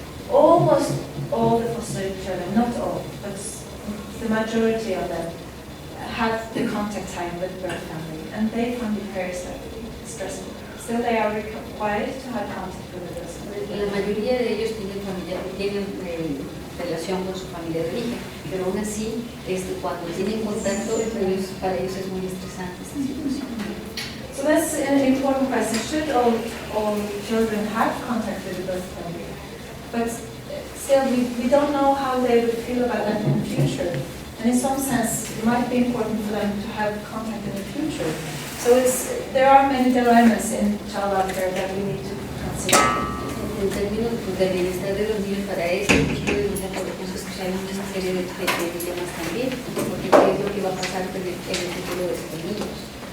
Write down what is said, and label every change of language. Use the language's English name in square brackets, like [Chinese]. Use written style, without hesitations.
[English] Almost all the foster children, not all, but the majority of them have the contact time with the birth family, and they find it very stressful. Still, they are required to have contact with the birth family. [Spanish] La mayoría de ellos tienen relación con su familia de origen, pero aún así, cuando tienen contacto, para ellos es muy estresante esta situación. [English] So that's an important question. Should all children have contact with the birth family? But still, we don't know how they would feel about that in the future. And in some sense, it might be important for them to have contact in the future. So there are many dilemmas in child welfare that we need to consider. [Spanish] En términos del bienestar de los niños, para esto, podemos escuchar una serie de dilemas también, porque qué es lo que va a pasar en el futuro de estos niños.